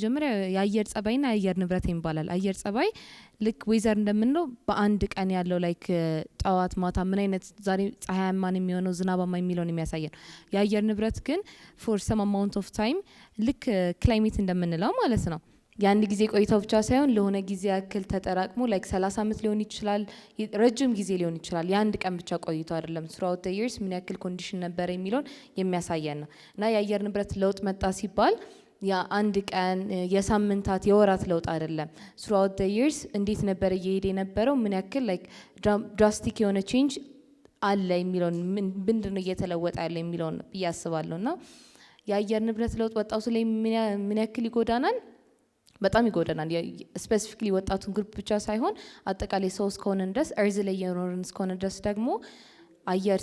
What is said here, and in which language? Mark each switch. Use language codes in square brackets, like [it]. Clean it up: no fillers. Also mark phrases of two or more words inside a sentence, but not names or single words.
[am] መጀመሪያ የአየር ጸባይና የአየር ንብረት ይባላል። አየር ጸባይ ልክ ዌዘር እንደምንለው በአንድ ቀን ያለው ላይክ ጠዋት ማታ ምን አይነት ዛሬ ፀሐያማ ነው የሚሆነው ዝናባማ የሚለውን የሚያሳየን። የአየር ንብረት ግን [en] for some amount of time [am] ልክ ክላይሜት እንደምንለው ማለት ነው። የአንድ ጊዜ ቆይታው ብቻ ሳይሆን ለሆነ ጊዜ ያክል ተጠራቅሞ ላይክ 30 ዓመት ሊሆን ይችላል፣ ረጅም ጊዜ ሊሆን ይችላል። የአንድ ቀን ብቻ ቆይቶ አይደለም። [en] throughout the years [am] ምን ያክል ኮንዲሽን ነበር የሚለውን የሚያሳየን ነው እና የአየር ንብረት ለውጥ መጣ ሲባል የአንድ ቀን የሳምንታት የወራት ለውጥ አይደለም። [en] throughout the years [am] እንዴት ነበር እየሄደ የነበረው ምን ያክል [en] like drastic [am] የሆነ ቼንጅ አለ የሚለውን ምንድነው እየተለወጠ ያለው የሚለውን ብዬ አስባለሁ። እና የአየር ንብረት ለውጥ ወጣቱ ላይ ምን ያክል ይጎዳናል? በጣም ይጎዳናል። ስፔሲፊክሊ ወጣቱን ግሩፕ ብቻ ሳይሆን አጠቃላይ ሰው እስከሆነ ድረስ እርዝ ላይ የኖርን እስከሆነ ድረስ ደግሞ አየር